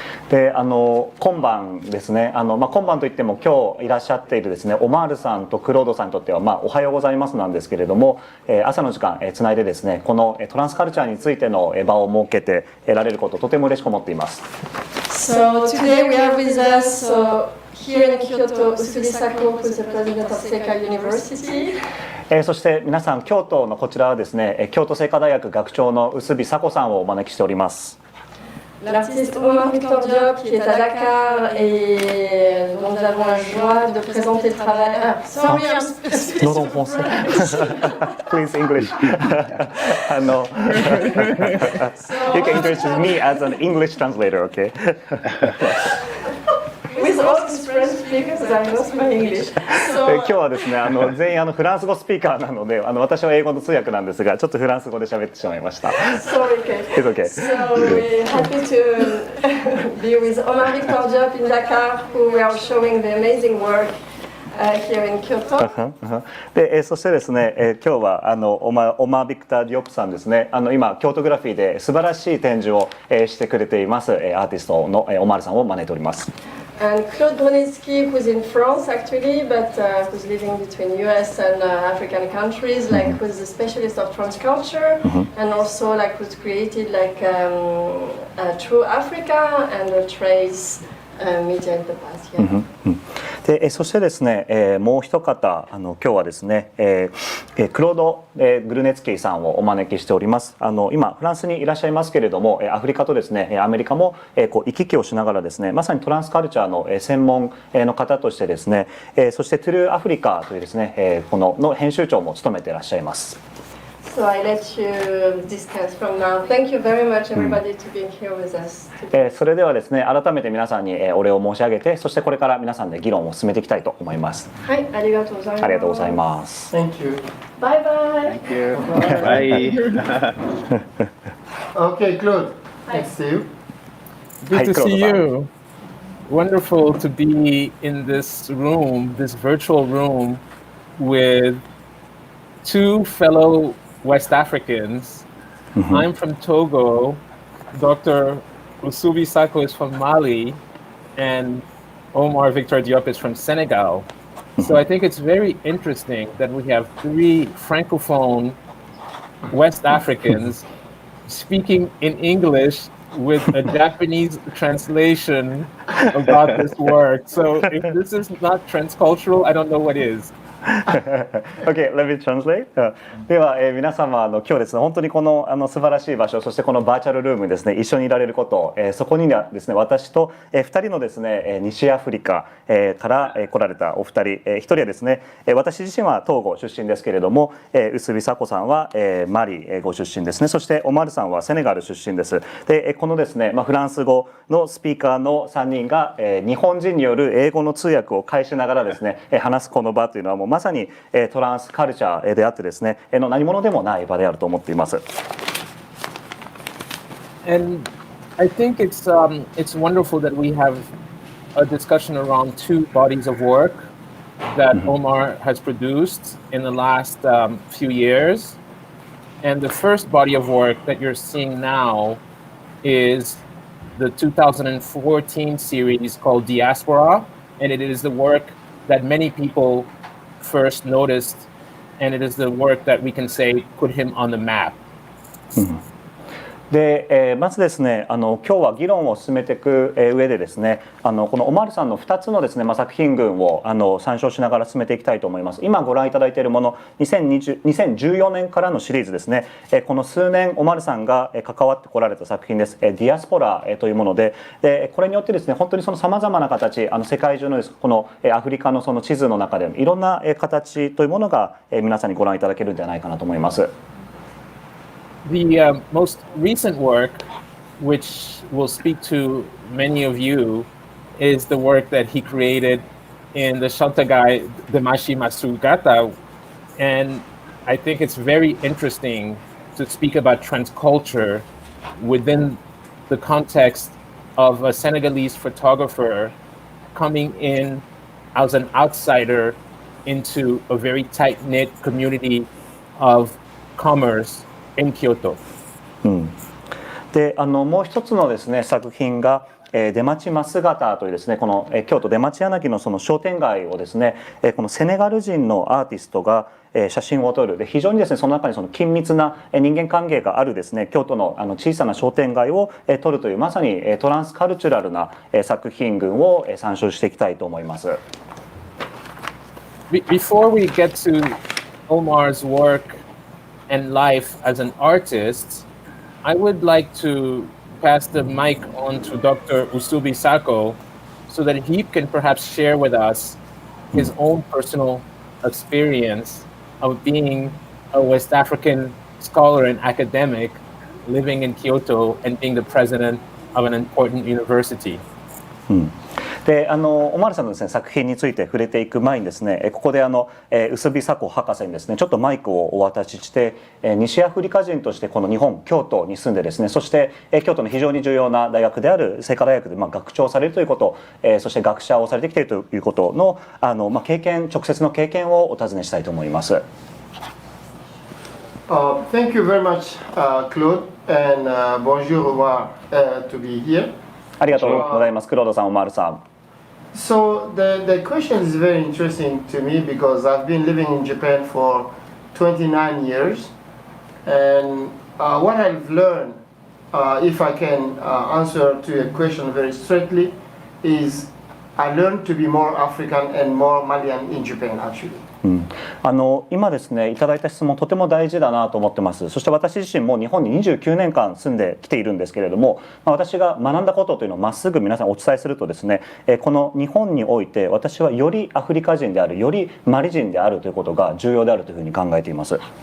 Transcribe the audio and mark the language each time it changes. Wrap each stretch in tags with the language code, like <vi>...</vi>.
<ja>で今晩ですね今晩といっても今日いらっしゃっているですねオマールさんとクロードさんにとってはおはようございますなんですけれども、朝の時間つないでですねこのトランスカルチャーについての場を設けてられることをとても嬉しく思っています。</ja> <en>So today we have with us here in Kyoto Oussouby Sacko, who is the president of Seika University.</en> <ja>そして皆さん京都のこちらはですね京都精華大学学長のOussouby Sackoさんをお招きしております。</ja> <fr>L'artiste Omar Victor Diop qui est à Dakar et dont nous avons la joie de présenter le travail.</fr> <en>Sorry,</en> <fr>Non, non, français.</fr> <en>Please English. You can introduce me as an English translator, okay? With all these French speakers, I lost my English.</en> <ja>今日はですね全員フランス語スピーカーなので私は英語の通訳なんですがちょっとフランス語で喋ってしまいました。</ja> <en>Sorry, It's okay. So we're happy to be with Omar Victor Diop in Dakar, who we are showing the amazing work here in Kyoto.</en> <ja>でそしてですね今日はオマー・ビクター・ディオプさんですね今京都グラフィーで素晴らしい展示をしてくれていますアーティストのオマールさんを招いております。</ja> <en>And Claude Grunitzky, who's in France actually, but who's living between US and African countries, like who's a specialist of transculture, and also like who's created like True Africa and a Trace media in the past. Yeah.</en> <ja>でそしてですね、もう一方今日はですね、クロード、グルネツキーさんをお招きしております。今フランスにいらっしゃいますけれどもアフリカとですねアメリカも行き来をしながらですねまさにトランスカルチャーの専門の方としてですねそしてトゥルーアフリカというですねこの編集長も務めていらっしゃいます。</ja> <en>So I let you discuss from now. Thank you very much, everybody, to being here with us.</en> <ja>それではですね改めて皆さんにお礼を申し上げてそしてこれから皆さんで議論を進めていきたいと思います。はい、ありがとうございます。ありがとうございます。</ja> <en>Thank you. Bye bye. Thank you. Bye. Okay, Claude. Nice to see you. Good to see you. Wonderful to be in this room, this virtual room, with two fellow West Africans. I'm from Togo. Dr. Oussouby Sacko is from Mali, and Omar Victor Diop is from Senegal. So I think it's very interesting that we have three francophone West Africans speaking in English with a Japanese translation about this work. So if this is not transcultural, I don't know what is. Okay, let me translate.</en> <ja>では、皆様今日ですね本当にこの素晴らしい場所そしてこのバーチャルルームにですね一緒にいられること、そこにはですね私と、2人のですね西アフリカ、から来られたお二人、一人はですね私自身はトーゴ出身ですけれども、Oussouby Sackoさんは、マリご出身ですねそしてオマールさんはセネガル出身です。でこのですね、フランス語のスピーカーの3人が、日本人による英語の通訳を介しながらですね話すこの場というのはもうまさにトランスカルチャーであってですね何者でもない場であると思っています。</ja> <en>And I think it's wonderful that we have a discussion around two bodies of work that Omar has produced in the last few years. And the first body of work that you're seeing now is the 2014 series called Diaspora, and it is the work that many people first noticed, and it is the work that we can say put him on the map.</en> <ja>でまずですね今日は議論を進めていく上でですねこのオマールさんの2つのですね、作品群を参照しながら進めていきたいと思います。今ご覧いただいているもの2014年からのシリーズですねこの数年オマールさんが関わってこられた作品です。ディアスポラというものでこれによってですね本当にそのさまざまな形世界中のですこのアフリカのその地図の中でいろんな形というものが皆さんにご覧いただけるんじゃないかなと思います。</ja> <en>The most recent work, which will speak to many of you, is the work that he created in the Shotagai Demashi Masugata. And I think it's very interesting to speak about transculture within the context of a Senegalese photographer coming in as an outsider into a very tight-knit community of commerce in Kyoto.</en> <ja>でもう一つのですね作品が出町増形というですねこの京都出町柳のその商店街をですねこのセネガル人のアーティストが写真を撮るで非常にですねその中にその緊密な人間関係があるですね京都の小さな商店街を撮るというまさにトランスカルチュラルな作品群を参照していきたいと思います。</ja> <en>Before we get to Omar's work and life as an artist, I would like to pass the mic on to Dr. Oussouby Sacko so that he can perhaps share with us his own personal experience of being a West African scholar and academic living in Kyoto and being the president of an important university.</en> <ja>でオマールさんのですね作品について触れていく前にですねここで臼井佐子博士にですねちょっとマイクをお渡しして西アフリカ人としてこの日本京都に住んでですねそして京都の非常に重要な大学である清華大学で学長をされるということそして学者をされてきているということの経験直接の経験をお尋ねしたいと思います。</ja> <en>Thank you very much, Claude, and bonjour, Omar, to be here.</en> <ja>ありがとうございます。クロードさん、オマールさん。</ja> <en>So the question is very interesting to me because I've been living in Japan for 29 years, and what I've learned, if I can answer to your question very straightly, is I learned to be more African and more Malian in Japan actually.</en> <ja>今ですねいただいた質問とても大事だなと思ってます。そして私自身も日本に29年間住んできているんですけれども、私が学んだことというのをまっすぐ皆さんお伝えするとですねこの日本において私はよりアフリカ人であるよりマリ人であるということが重要であるというふうに考えています。</ja>